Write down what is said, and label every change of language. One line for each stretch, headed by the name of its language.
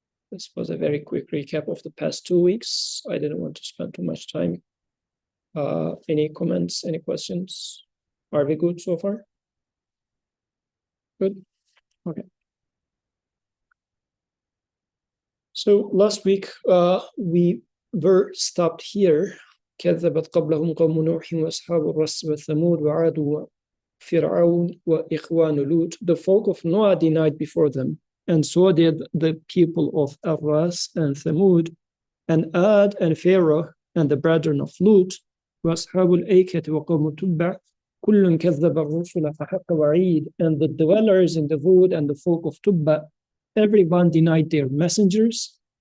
English: This was a very quick recap of the past 2 weeks. I didn't want to spend too much time. Any comments, any questions? Are we good so far? Good? Okay. So last week we were stopped here.
Arabic: كذبت قبلهم قوم نوح وأصحاب الرس وثمود وعاد وفرعون وإخوان لوط.
English: The folk of Noah denied before them, and so did the people of Ar-Ras and Thamud, and Ad and Pharaoh, and the brethren of Lut,
Arabic: وأصحاب الأيكة وقوم تبع كل كذب الرسل فحق وعيد,
English: and the dwellers in the wood and the folk of Tubba, everyone denied their messengers.